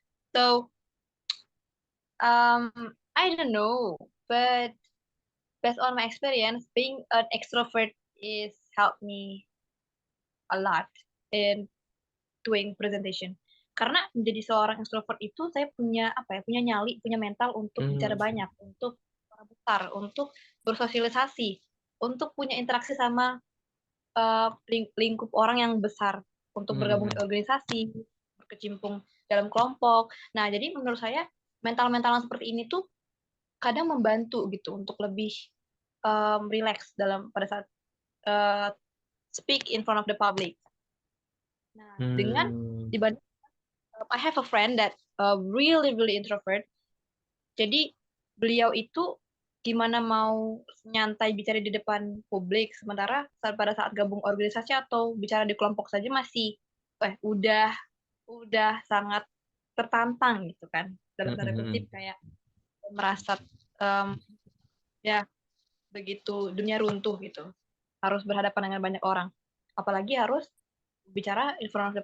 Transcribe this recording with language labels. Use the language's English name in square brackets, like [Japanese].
[English] So, um, I don't know, but based on my experience, being an extrovert is helped me a lot in doing presentation. [Indonesian] Karena menjadi seorang extrovert itu saya punya punya nyali, punya mental untuk bicara Hmm. banyak, untuk suara besar, untuk bersosialisasi, untuk punya interaksi sama lingkup orang yang besar, untuk bergabung di Hmm. organisasi, berkecimpung dalam kelompok. Nah, jadi menurut saya mental-mental yang seperti ini tuh kadang membantu gitu untuk lebih relax pada saat uh, [English] speak in front of the public. [Indonesian] Nah, dengan Hmm. dibanding [English] I have a friend that really introvert. [Indonesian] Jadi beliau itu gimana mau nyantai bicara di depan publik, sementara pada saat gabung organisasi atau bicara di kelompok saja masih udah sangat tertantang gitu kan, dalam tanda Hmm. kutip kayak merasa um, ya begitu dunia runtuh gitu, harus berhadapan dengan banyak orang, apalagi harus bicara [English] in front of the